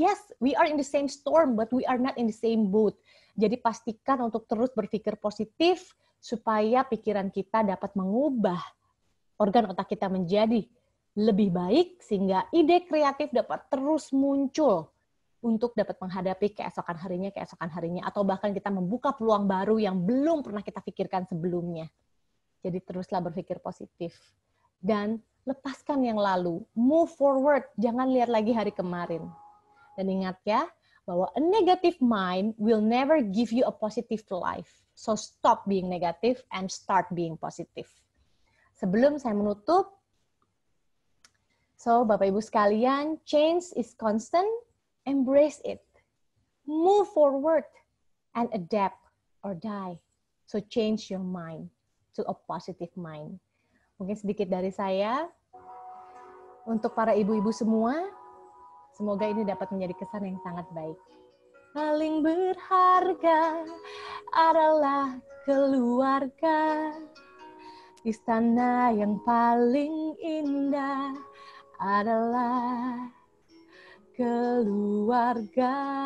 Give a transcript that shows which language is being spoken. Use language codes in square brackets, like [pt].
[en] Yes, we are in the same storm, but we are not in the same boat. [id] Jadi pastikan untuk terus berpikir positif, supaya pikiran kita dapat mengubah organ otak kita menjadi lebih baik, sehingga ide kreatif dapat terus muncul untuk dapat menghadapi keesokan harinya, atau bahkan kita membuka peluang baru yang belum pernah kita pikirkan sebelumnya. Jadi teruslah berpikir positif. Dan lepaskan yang lalu, [en] move forward, [id] jangan lihat lagi hari kemarin. Dan ingat ya, bahwa [en] a negative mind will never give you a positive life. So stop being negative and start being positive. [id] Sebelum saya menutup, [en] so [id] Bapak Ibu sekalian, [en] change is constant, embrace it. Move forward and adapt or die. So change your mind to a positive mind. [id] Mungkin sedikit dari saya. Untuk para ibu-ibu semua, semoga ini dapat menjadi kesan yang sangat baik. Paling berharga adalah keluarga. Istana yang paling indah adalah keluarga.